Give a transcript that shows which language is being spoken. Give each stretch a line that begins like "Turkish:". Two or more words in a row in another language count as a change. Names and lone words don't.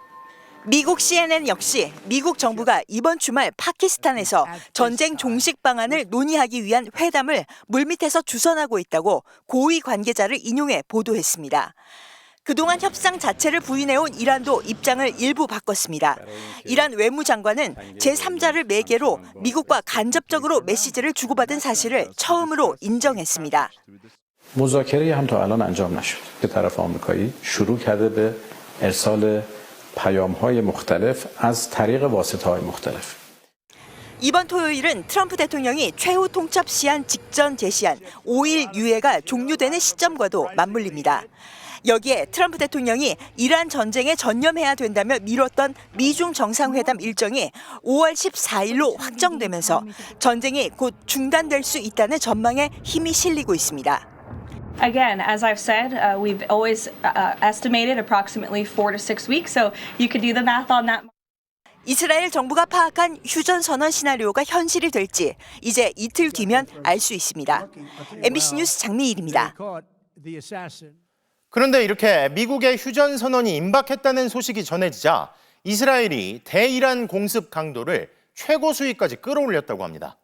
Korean: 미국 CNN 역시 미국 정부가 이번 주말 파키스탄에서 전쟁 종식 방안을 논의하기 위한 회담을 물밑에서 주선하고 있다고 고위 관계자를 인용해 보도했습니다. 그동안 협상 자체를 부인해온 이란도 입장을 일부 바꿨습니다. 이란 외무장관은 제3자를 매개로 미국과 간접적으로 메시지를 주고받은 사실을 처음으로 인정했습니다.
Persian: مذاکره هم تا الان انجام نشد که طرف آمریکایی شروع کرده به ارسال پیام‌های مختلف از طریق واسطه‌های مختلف.
Korean: 이번 토요일은 트럼프 대통령이 최후 통첩 시한 직전 제시한 5일 유예가 종료되는 시점과도 맞물립니다. 여기에 트럼프 대통령이 이란 전쟁에 전념해야 된다며 미뤘던 미중 정상회담 일정이 5월 14일로 확정되면서 전쟁이 곧 중단될 수 있다는 전망에 힘이 실리고 있습니다.
English: Again, as I've said, we've always estimated approximately 4 to 6 weeks, so you could do the math on that.
Korean: 이스라엘 정부가 파악한 휴전 선언 시나리오가 현실이 될지 이제 이틀 뒤면 알 수 있습니다. MBC 뉴스 장미일입니다. 그런데 이렇게 미국의 휴전 선언이 임박했다는 소식이 전해지자 이스라엘이 대이란 공습 강도를 최고 수위까지 끌어올렸다고 합니다.